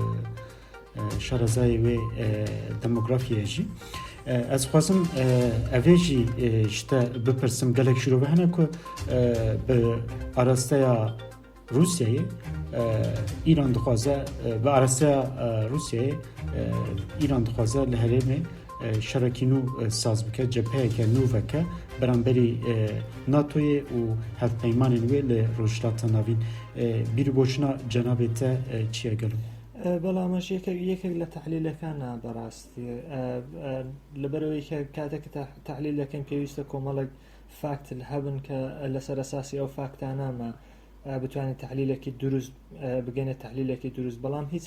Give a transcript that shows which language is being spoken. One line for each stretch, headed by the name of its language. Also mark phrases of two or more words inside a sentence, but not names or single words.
Kurdish: şarezayê wê demografiyê jî ez xwazim evê jî ji te bipirsim gelek şîrove hene ku bi arasteya Rusyayê İran dixwaze bi arasteya Rusyayê İran dixwaze li herêmê şerekî nû saz bike cepheyeke nû veke beramberî NATOyê û hevpeymanên wê li rojhilata navîn bîrîboçina cenabê te çi ye gelo
Central Kurdish: بەڵامەش یەکێک لە تەحلیلەکانە بەڕاستی لەبەرەوەی کە کاتێک تەحلیلەکەن پێویستە کۆمەڵێک فاکت هەبن کە لەسەر ئەساسی ئەو فاکتانامە بتوانێت تەحلیلێکی دروست بگەنێت تەحلیلێکی دروست بەڵام هیچ